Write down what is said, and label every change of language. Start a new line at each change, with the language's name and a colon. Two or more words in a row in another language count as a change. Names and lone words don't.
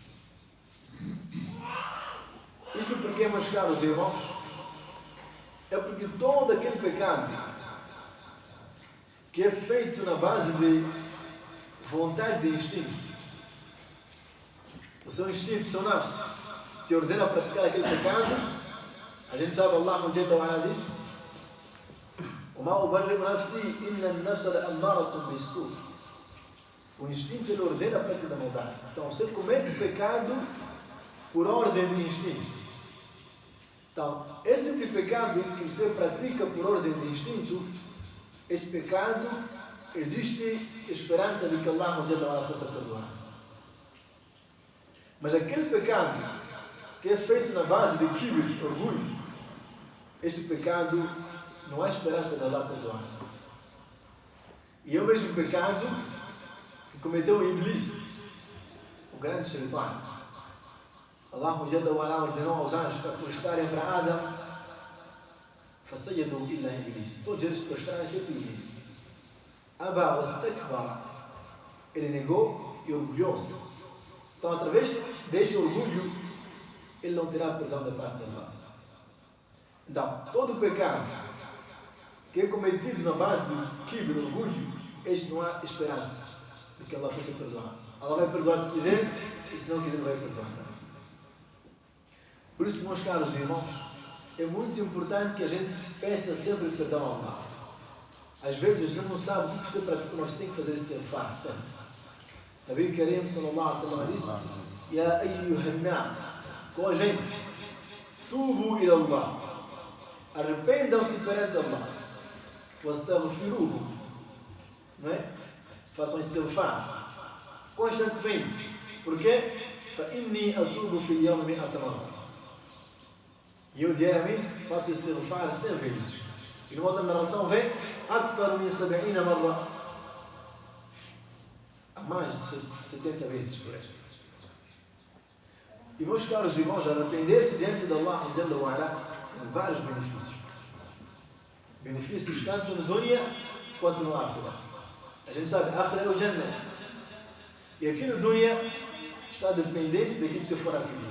Portuguese: Isto porque, meus caros irmãos, é porque todo aquele pecado que é feito na base de vontade de instinto, o seu instinto, o seu nafs, te ordena a praticar aquele pecado, a gente sabe,
Arabic: الله جل وعلا disse: وَمَا أُبَرِّئُ نَفْسِي إِنَّ النَّفْسَ لَأَمَّارَةٌ بِالسُّوءِ.
Portuguese: O instinto ele ordena a prática da maldade. Então você comete pecado por ordem de instinto. Então, esse tipo de pecado que você pratica por ordem de instinto, este pecado existe esperança de que
Arabic: الله جل وعلا
Portuguese: possa perdoar. Mas aquele pecado que é feito na base de kibr, orgulho, este pecado não há esperança de Allah perdoar. E é o mesmo pecado que cometeu Iblis. O grande Shaitan.
Arabic: الله جل وعلا
Portuguese: ordenou aos anjos para prostrarem para Adão.
Arabic: فسجدوا إلا إبليس.
Portuguese: Todos eles prostraram exceto Iblis.
Arabic: أبى واستكبر.
Portuguese: Ele negou e orgulhou-se. Então, através deste orgulho, ele não terá perdão da parte de Allah. Então, todo pecado que é cometido na base do kibr, orgulho, este não há esperança de que Allah possa perdoar. Allah vai perdoar se quiser, e se não quiser, não vai perdoar também. Por isso, meus caros irmãos, é muito importante que a gente peça sempre perdão ao Allah. Às vezes, a gente não sabe o que você pratica, mas tem que fazer esse istighfar sempre.
Arabic: نبي كريم صلى الله عليه وسلم disse: يا أيها الناس,
Portuguese: com a gente,
Arabic: توبوا إلى الله,
Portuguese: arrependam-se perante Allah, wastaghfiruhu, não é? Façam istighfar constantemente. Porquê?
Arabic: فإني أتوب في اليوم 100 مرة.
Portuguese: E eu diariamente faço istighfar 100 vezes. E numa outra narração vem
Arabic: أكثر من 70 مرة,
Portuguese: há mais de 70 vezes por aí. E meus caros irmãos, arrepender-se diante de
Arabic: الله جل وعلا
Portuguese: tem vários benefícios. Benefícios tanto no dunya quanto no akhirah. A gente sabe, akhirah é o Jannah. E aqui no dunya está dependente daquilo que você for a pedir.